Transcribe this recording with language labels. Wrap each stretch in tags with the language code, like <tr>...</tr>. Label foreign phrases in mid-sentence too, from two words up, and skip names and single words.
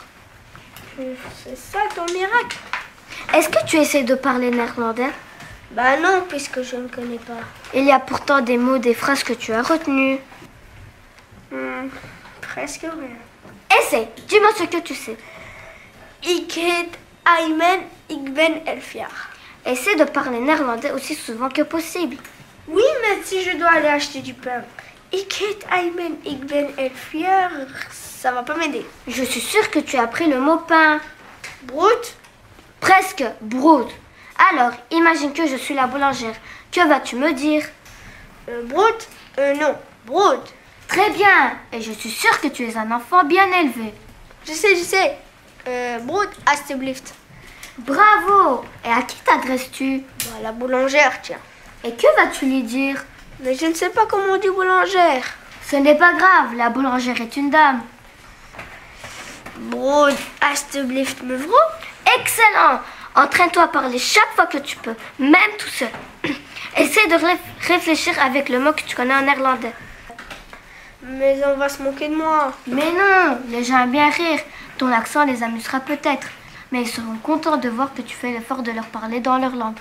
<fr>C'est ça ton miracle? Est-ce que tu essaies de parler néerlandais? Bah non, puisque je ne connais pas. Il y a pourtant des mots, des phrases que tu as retenues. Presque rien. Essaie, dis-moi ce que tu sais.</fr> <nl>Ik heet Aymen, ik ben 11 jaar.</nl> <fr>Essaie de parler néerlandais aussi souvent que possible. Oui, mais si je dois aller acheter du pain.</fr> <nl>Ik heet Aymen, ik ben 11 jaar,</nl> <fr>ça va pas m'aider. Je suis sûre que tu as appris le mot pain. Brood? Presque, brood. Alors, imagine que je suis la boulangère. Que vas-tu me dire? Brood? Non, brood. Très bien. Et je suis sûre que tu es un enfant bien élevé. Je sais.</fr> <nl>Brood, alsjeblieft.</nl> <fr>Bravo. Et à qui t'adresses-tu? Bah, la boulangère, tiens. Et que vas-tu lui dire? Mais je ne sais pas comment on dit boulangère. Ce n'est pas grave, la boulangère est une dame.</fr> <nl>Brood, alsjeblieft, mevrouw.</nl> <fr>Excellent. Entraîne-toi à parler chaque fois que tu peux, même tout seul. Essaie de réfléchir avec le mot que tu connais en néerlandais. Mais on va se moquer de moi. Mais non, les gens aiment bien rire. Ton accent les amusera peut-être. Mais ils seront contents de voir que tu fais l'effort de leur parler dans leur langue.</fr>